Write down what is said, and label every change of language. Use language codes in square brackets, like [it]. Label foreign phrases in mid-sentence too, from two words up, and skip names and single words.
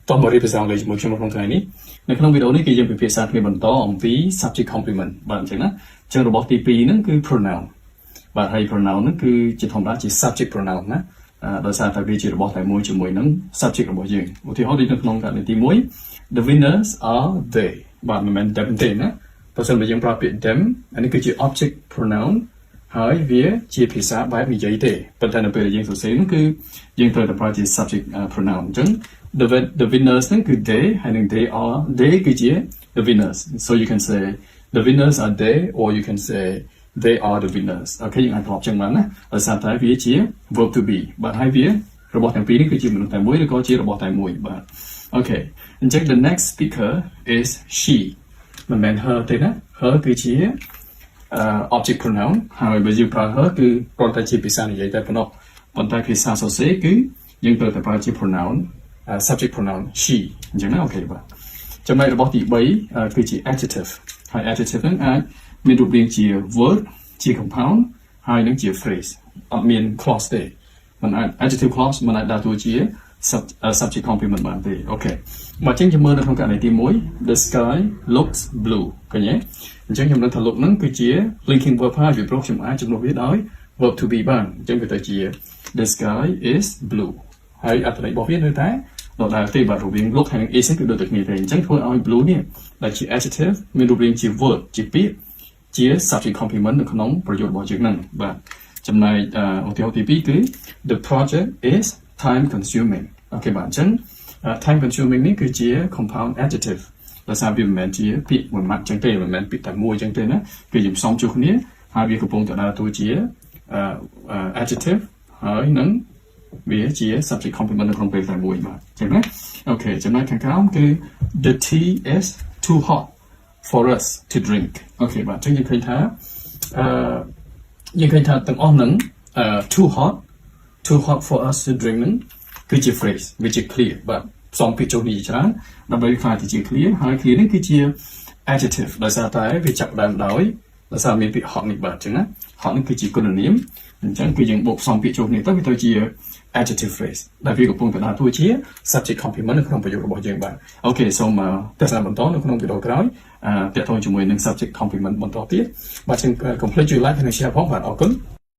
[km] តោះមករៀបភាសាអង់គ្លេសជាមួយខ្ញុំក្នុងថ្ងៃនេះនៅក្នុងវីដេអូនេះគឺយើងពិភាក្សាគ្នាបន្តអំពី [en] subject complement [km] បាទអញ្ចឹងណាអញ្ចឹងរបស់ទី2ហ្នឹងគឺ pronoun បាទហើយ pronoun ហ្នឹងគឺជាធម្មតាជា [en] subject pronoun [km] ណាដោយសារតែវាជា របស់តែមួយជាមួយនឹង subject របស់យើងឧទាហរណ៍ដូចនៅក្នុងករណីទី1 [en] the winners are they [km] បាទមិនមែន them ទេណាបើសិនបើយើងប្រើពាក្យ them អា នេះគឺជា [en] object pronoun [km] ហើយវាជាភាសាបែបនិយាយទេប៉ុន្តែនៅពេលយើងសរសេរហ្នឹងគឺយើងត្រូវតែប្រើជា [en] subject pronoun [km] អញ្ចឹង [en] the winners [km] ហ្នឹងគឺ they ហើយនឹង they គឺជា [en] the winners so you can say the winners are they or you can say they are the winners [km] អូខេយើងអាចប្រកបចឹងបានណាដោយសារតែវាជា [en] verb to be [km] បាទហើយវារបស់ទាំងពីរនេះគឺជាមនុស្សតែមួយឬក៏ជារបស់តែមួយបាទអូខេអញ្ចឹង [en] the next speaker is she [km] មិនមែន her ទេណា her គឺជា [en] object pronoun [km] ហើយបើយើងប្រើ her គឺគ្រាន់តែជាភាសានិយាយតែប៉ុណ្ណោះប៉ុន្តែភាសាសរសេរគឺយើងត្រូវតែប្រើជា [en] pronoun subject pronoun she [km] អញ្ចឹងណាអូខេបាទចំណែករបស់ទី3គឺជា adjective ហើយ adjective ហ្នឹងអាចមានរូបរាងជា word ជា compound ហើយនឹងជា phrase អត់មាន clause ទេមិនអាច [en] adjective clause [km] មិនអាចដើរតួជា [en] subject complement [km] បានទេអូខេមកអញ្ចឹងយើងមើលនៅក្នុងករណីទី1 [en] the sky looks blue [km] ឃើញទេអញ្ចឹងខ្ញុំនឹងថា look ហ្នឹងគឺជា [en] linking verb [km] ហើយពីព្រោះខ្ញុំអាចជំនួសវាដោយ [en] verb to be [km] បានអញ្ចឹងវាទៅជា [en] the sky is blue [km] ហើយអត្ថន័យរបស់វានៅ តែដដែលទេបាទរូបរាង look ហើយនឹង is គឺដូចតែគ្នាទេអញ្ចឹងធ្វើឲ្យ blue នេះដែលជា adjective មានរូបរាងជា verb ជាពាក្យជា [en] subject complement [km] នៅក្នុងប្រយោគរបស់យើងហ្នឹងបាទចំណែកឧទាហរណ៍ទី2គឺ [en] the project is time consuming [km] អូខេបាទអញ្ចឹង [en] time consuming [km] នេះគឺជា [en] compound adjective [km] ដោយសារវាមិនមែនជាពាក្យមួយម៉ាត់អញ្ចឹងទេមិនមែនពាក្យតែមួយអញ្ចឹងទេណាគឺយើងផ្សំជួសគ្នាហើយវាកំពុងតែដើរតួជា adjective ហើយនឹងវាជា [en] subject complement [km] នៅក្នុងពេលតែមួយបាទអញ្ចឹងណាអូខេចំណែកខាងក្រោមគឺ [en] the tea is too hot for us to drink [km] អូខេបាទអញ្ចឹងយើងឃើញថា ទាំងអស់ហ្នឹង [en] too hot for us to drink [km] ហ្នឹងគឺជា phrase វាជា clear បាទផ្សំពាក្យចូលនេះច្រើនដើម្បីខ្លាយទៅជា clear ហើយ clear នេះគឺជា adjective ដោយសារតែវាចាប់ផ្ដើមដោយសារមានពាក្យ hot នេះបាទអញ្ចឹងណា hot នេះគឺជាគុណនាមអញ្ចឹងគឺយើងបូកផ្សំពាក្យចូលគ្នាទៅវាទៅជា [en] adjective phrase [km] ដែលវាកំពុងតែដើរតួជា [en] subject complement [km] នៅក្នុងប្រយោគរបស់យើងបាទអូខេសូមទស្សនាបន្តនៅក្នុងវីដេអូក្រោយទាក់ទងជាមួយនឹង [en] subject complement [km] បន្តទៀតបាទចឹង complete ជួយ like និង share ផងបាទអរគុណ